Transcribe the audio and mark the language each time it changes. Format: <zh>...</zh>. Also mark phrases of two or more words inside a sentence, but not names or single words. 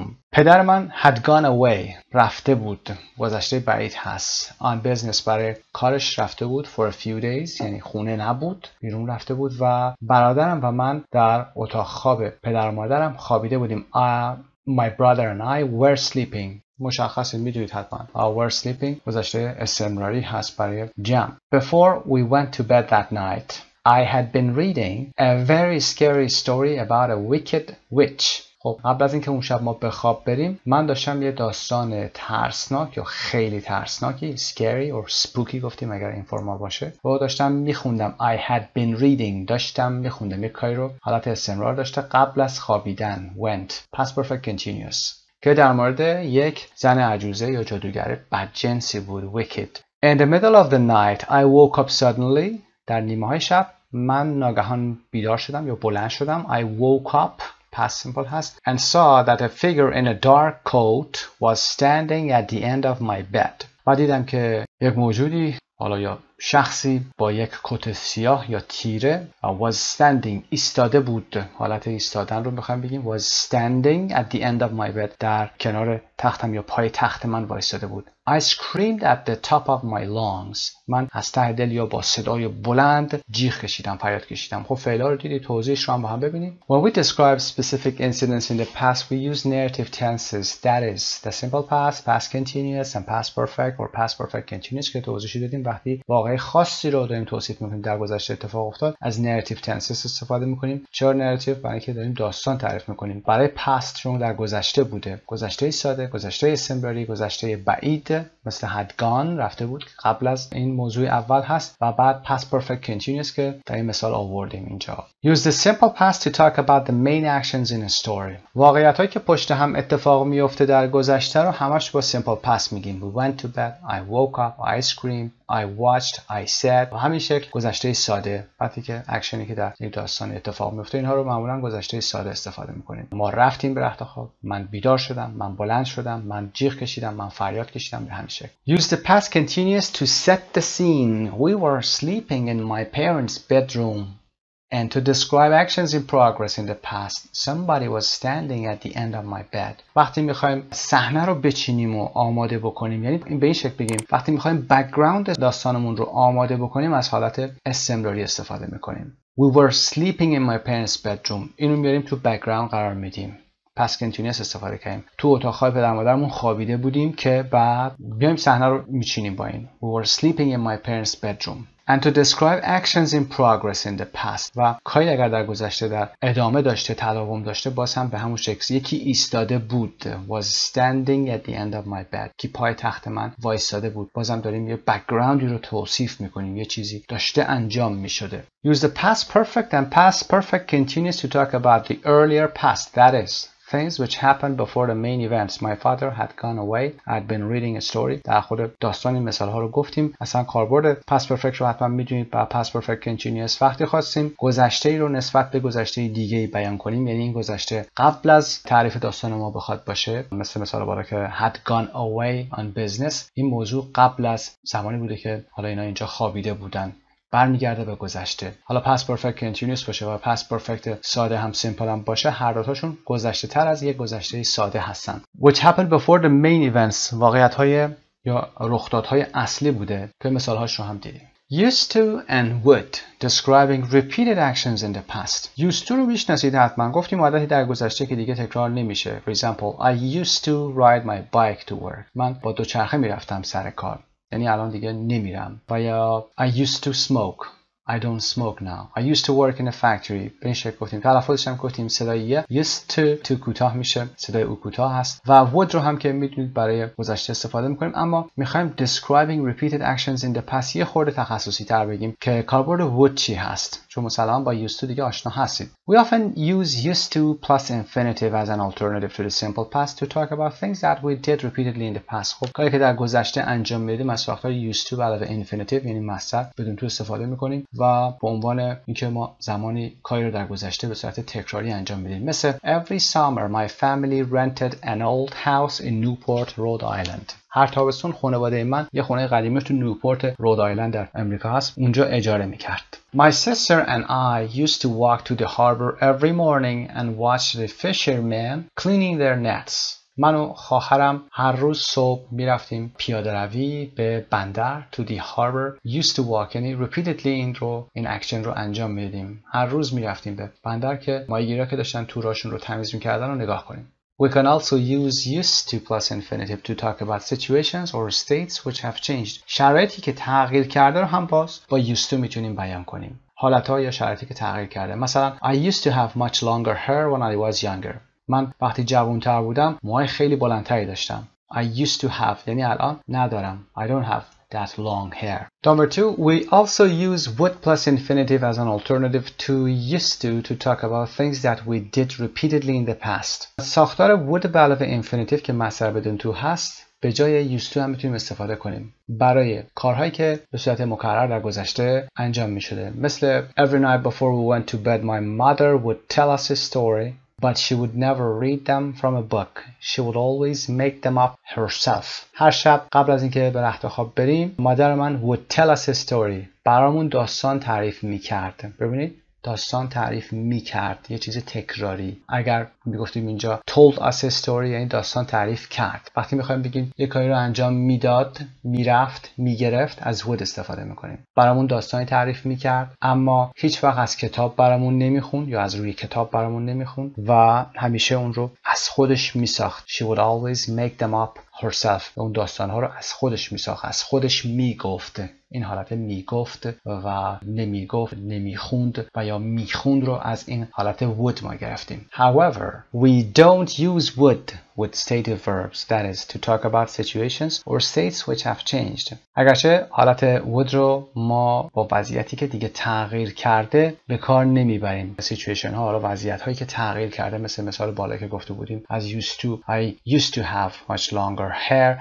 <fa>پدر من</fa> <en>had gone away</en> <fa>رفته بود، گذشته بعید هست.</fa> <en>on business</en> <fa>برای کارش رفته بود.</fa> <en>for a few days</en> <fa>یعنی خونه نبود، بیرون رفته بود و برادرم و من در اتاق خواب پدر و مادرم خوابیده بودیم.</fa> <en>my brother and I were sleeping.</en> <fa>مشخصه، میدونید حتما.</fa> <en>were sleeping</en> <fa>گذشته استمراری هست برای جمع.</fa> <en>Before we went to bed that night I had been reading a very scary story about a wicked witch.</en> <fa>خب قبل از اینکه اون شب ما به خواب بریم، من داشتم یه داستان ترسناک یا خیلی ترسناکی،</fa> <en>scary or spooky</en> <fa>گفتیم اگر این فرمال باشه، و داشتم میخوندم.</fa> <en>I had been reading</en> <fa>داشتم میخوندم، یک کاری رو حالت استمرار داشته قبل از خوابیدن.</fa> <en>went past perfect continuous</en> <fa>که در مورد یک زن عجوزه یا جادوگر بدجنسی بود.</fa> <en>wicked. In the middle of the night I woke up suddenly.</en> <fa>در نیمه های شب من ناگهان بیدار شدم یا بلند شدم.</fa> <en>I woke up past simple هست and saw that a figure in a dark coat was standing at the end of my bed.</en> <fa>و دیدم که یک موجودی، حالا یا شخصی با یک کت سیاه یا تیره</fa> <en>was standing</en> <fa>ایستاده بود. حالت ایستادن رو بخوایم بگیم</fa> <en>was standing at the end of my bed</en> <fa>در کنار تختم یا پای تخت من وایساده بود.</fa> <en>I screamed at the top of my lungs.</en> <fa>من از ته دل یا با صدای بلند جیغ کشیدم، فریاد کشیدم. خب فعلا رو دیدید، توضیحش رو هم با هم ببینیم.</fa> <en>When we describe specific incidents in the past we use narrative tenses. That is the simple past, past continuous and past perfect or past perfect continuous</en> <fa>که توضیحی دادیم. وقتی واقعی خاصی رو داریم توصیف می‌کنیم در گذشته اتفاق افتاد، از</fa> <en>narrative tenses</en> <fa>استفاده می‌کنیم. چرا narrative؟ برای اینکه داریم داستان تعریف می‌کنیم. برای past چون در گذشته بوده، گذشته ساده، گذشته استمراری، گذشته بعید مثل</fa> <en>had gone</en> <fa>رفته بود قبل از این موضوع اول هست و بعد</fa> <en>past perfect continuous</en> <fa>که در این مثال آوردیم اینجا.</fa> <en>Use the simple past to talk about the main actions in a story.</en> <fa>واقعیتایی که پشت هم اتفاق میفته در گذشته رو همش با</fa> <en>simple past</en> <fa>میگیم.</fa> <en>We went to bed, I woke up, I screamed, I watched, I said.</en> <fa>و همین شکل گذشته ساده. وقتی که اکشنی که در یک داستان اتفاق میفته اینها رو معمولا گذشته ساده استفاده میکنیم. ما رفتیم به رخت خواب، من بیدار شدم، من بلند شدم، من جیغ کشیدم، من فریاد کشیدم، به همین شکل.</fa> <en>Use the past continuous to set the scene. We were sleeping in my parents' bedroom. And to describe actions in progress in the past, somebody was standing at the end of my bed.</en> <fa>وقتی میخوایم صحنه رو بچینیم و آماده بکنیم، یعنی به این شکل بگیم وقتی میخوایم بک‌گراند داستانمون رو آماده بکنیم از حالت استمراری استفاده میکنیم.</fa> <en>We were sleeping in my parents' bedroom.</en> <fa>اینو میاریم تو بک‌گراند قرار میدیم.</fa> <en>past continuous</en> <fa>استفاده کردیم. تو اتاق خواب پدر مادرمون خوابیده بودیم که بعد بیایم صحنه رو میچینیم با این.</fa> <en>We were sleeping in my parents' bedroom. And to describe actions in progress in the past.</en> <fa>و کاری اگر در گذشته در ادامه داشته، تداوم داشته، باز هم به همون شکل. یکی ایستاده بود.</fa> <en>Was standing at the end of my bed.</en> <fa>کی پای تخت من وایساده بود. بازم داریم یه بک‌گراندی رو توصیف میکنیم. یه چیزی داشته انجام میشده.</fa> <en>Use the past perfect and past perfect continuous to talk about the earlier past. That is things which happened before the main events. My father had gone away. I had been reading a story.</en> <fa>در خود داستان این مثال ها رو گفتیم. اصلا کاربرد</fa> <en>past perfect</en> <fa>رو حتما میدونید. با</fa> <en>past perfect continuous</en> <fa>وقتی خواستیم گذشته ای رو نسبت به گذشته دیگه ای بیان کنیم، یعنی این گذشته قبل از تعریف داستان ما بخواد باشه، مثال بالا که</fa> <en>had gone away on business،</en> <fa>این موضوع قبل از زمانی بوده که حالا اینا اینجا خوابیده بودن، برمیگرده به گذشته. حالا</fa> <en>past perfect continuous</en> <fa>باشه و</fa> <en>past perfect</en> <fa>ساده هم simple هم باشه، هر دوتاشون گذشته تر از یک گذشته ساده هستن.</fa> <en>Which happened before the main events.</en> <fa>واقعیت های یا رخدادهای اصلی بوده که مثالهاش رو هم دیدیم.</fa> <en>Used to and would describing repeated actions in the past. Used to</en> <fa>رو میشناسید حتما. گفتیم عادتی در گذشته که دیگه تکرار نمیشه.</fa> <en>For example, I used to ride my bike to work.</en> <fa>من با دوچرخه میرفتم سر کار. یعنی الان دیگه نمیرم. و یا</fa> <en>I used to smoke. I don't smoke now. I used to work in a factory.</en> <fa>به این شکل گفتیم. تلفظش هم گفتیم صدای</fa> <en>used to</en> <fa>کوتاه میشه. صدای او کوتاه هست. و would رو هم که میتونید برای گذشته استفاده میکنیم. اما میخوایم</fa> <en>describing repeated actions in the past</en> <fa>یه خورده تخصصی تر بگیم که کاربرد would چی هست. چون مثلا با</fa> <en>used to</en> <fa>دیگه آشنا هستید.</fa> <en>We often use used to plus infinitive as an alternative to the simple past to talk about things that we did repeatedly in the past.</en> <fa>خب کاری که در گذشته انجام میدیم از ساختار</fa> <en>used to</en> <fa>به علاوه infinitive یعنی مصدر بدون تو استفاده میکنیم و به عنوان اینکه ما زمانی کاری رو در گذشته به صورت تکراری انجام میدیم.</fa> <en>مثل Every summer my family rented an old house in Newport, Rhode Island.</en> <fa>هر تابستون خانواده من یه خونه قدیمی تو نیوپورت رود آیلند در امریکا هست. اونجا اجاره میکرد.</fa> <en>My sister and I used to walk to the harbor every morning and watch the fishermen cleaning their nets.</en> <fa>من و خواهرم هر روز صبح میرفتیم پیاده روی به بندر</fa> <en>to the harbor. Used to walk</en> <fa>یعنی repeatedly این اکشن رو انجام میدیم. هر روز میرفتیم به بندر که ماهیگیرا که داشتن توراشون رو تمیز میکردن رو نگاه کنیم.</fa> <en>We can also use used to plus infinitive to talk about situations or states which have changed.</en> <fa>شرایطی که تغییر کرده رو هم باز با</fa> <en>used to</en> <fa>میتونیم بیان کنیم. حالت‌ها یا شرایطی که تغییر کرده.</fa> <en>مثلا I used to have much longer hair when I was younger.</en> <fa>من وقتی جوان‌تر بودم موهای خیلی بلندتری داشتم.</fa> <en>I used to have</en> <fa>یعنی الان ندارم.</fa> <en>I don't have that long hair. Number 2, we also use would plus infinitive as an alternative to used to talk about things that we did repeatedly in the past.</en> <fa>ساختار would به علاوه infinitive که مصدر بدون تو هست به جای</fa> <en>used to</en> <fa>هم میتونیم استفاده کنیم برای کارهایی که به صورت مکرر در گذشته انجام میشده.</fa> <en>مثل Every night before we went to bed my mother would tell us a story. But she would never read them from a book. She would always make them up herself.</en> <fa>هر شب قبل از اینکه به رخت خواب بریم مادر من</fa> <en>would tell us a story.</en> <fa>برامون داستان تعریف میکرد. ببینید داستان تعریف میکرد یه چیز تکراری. اگر میگفتیم اینجا</fa> <en>told us a story</en> <fa>یعنی داستان تعریف کرد. وقتی میخوایم بگیم یه کاری رو انجام میداد، میرفت، میگرفت از would استفاده میکنیم. برامون داستانی تعریف میکرد اما هیچ وقت از کتاب برامون نمیخوند یا از روی کتاب برامون نمیخوند و همیشه اون رو از خودش میساخت.</fa> <en>She would always make them up herself.</en> <fa>اون داستانها رو از خودش میساخت، از خودش میگفت. این حالت میگفت و نمیگفت، نمیخوند و یا میخوند رو از این حالت would ما گرفتیم.</fa> <en>However, we don't use would with stative verbs, that is to talk about situations or states which have changed.</en> <fa>اگرچه حالت would رو ما با وضعیتی که دیگه تغییر کرده به کار نمیبریم. situation ها رو وضعیت هایی که تغییر کرده مثل مثال بالا که گفته بودیم از</fa> <en>used to I used to have much longer hair.</en>